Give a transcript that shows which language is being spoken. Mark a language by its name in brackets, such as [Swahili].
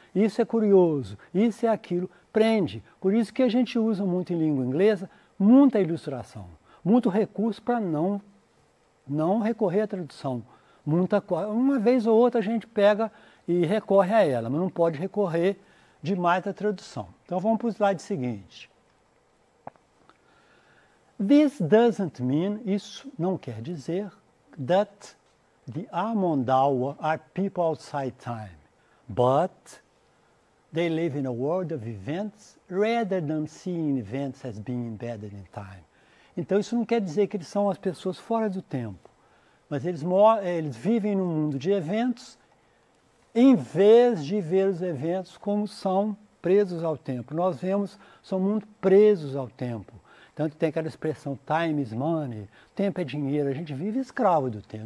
[Portuguese] Isso é curioso, isso é aquilo, prende. Por isso que a gente usa muito em língua inglesa, muita ilustração, muito recurso para não recorrer à tradução. Uma vez ou outra a gente pega e recorre a ela, mas não pode recorrer demais à tradução. Então vamos para o slide seguinte. [English] This doesn't mean, [Portuguese] isso não quer dizer, [English] that the Amondawa are people outside time, but they live in a world of events rather than seeing events as being embedded in time. [Portuguese] Então isso não quer dizer que eles são as pessoas fora do tempo, mas eles vivem num mundo de eventos em vez de ver os eventos como são presos ao tempo. Nós são muito presos ao tempo. Tanto tem aquela expressão [English] time is money, [Portuguese] tempo é dinheiro, a gente vive escravo do tempo.